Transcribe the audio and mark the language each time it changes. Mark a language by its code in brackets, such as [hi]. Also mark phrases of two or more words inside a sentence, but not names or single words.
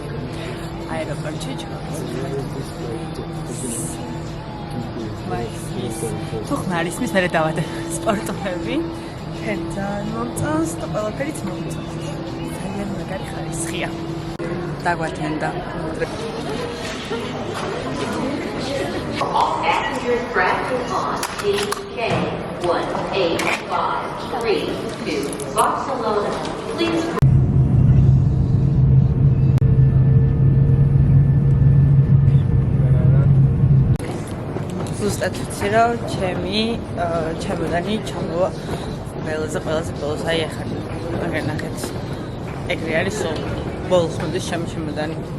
[ka] აეროპორტში თუ ხმარის მის მერე დავადე სპორტოები. ძალიან მომწონს და ყველაფერიც მომწონს. ძალიან მაგარი ხარისხია. დაგვათენდა. [en] All passengers traveling on DK1853 to Barcelona, please. [ka] ზუსტად ვიცი რომ ჩემი ჩემოდანი ჩამოვა ყველაზე ბოლოს აი ახლა აგერ ნახეთ ეგრე არის სულ ბოლოს მოდის ჩემოდანი